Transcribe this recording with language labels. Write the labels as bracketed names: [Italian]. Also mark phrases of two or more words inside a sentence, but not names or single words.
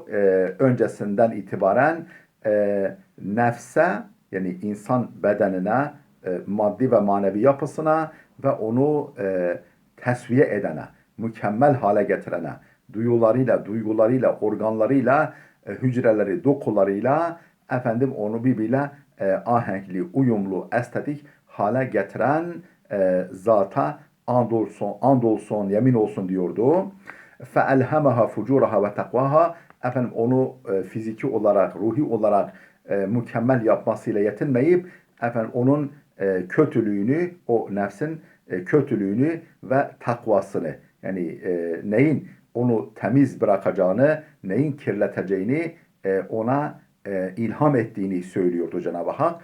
[Turkish] Öncesinden itibaren nefse, yani insan bedenine, maddi ve manevi yapısına ve onu tesviye edene, mükemmel hale getirene, duygularıyla, organlarıyla, hücreleri, dokularıyla efendim onu birbiriyle ahenkli, uyumlu, estetik hale getiren zata andolsun, yemin olsun diyordu. [Arabic] فَاَلْهَمَهَا فُجُورَهَا وَتَقْوَاهَا [Turkish] Efendim onu fiziki olarak, ruhi olarak mükemmel yapmasıyla yetinmeyip efendim onun kötülüğünü, o nefsin kötülüğünü ve takvasını, yani neyin onu temiz bırakacağını, neyin kirleteceğini ona ilham ettiğini söylüyordu Cenab-ı Hak.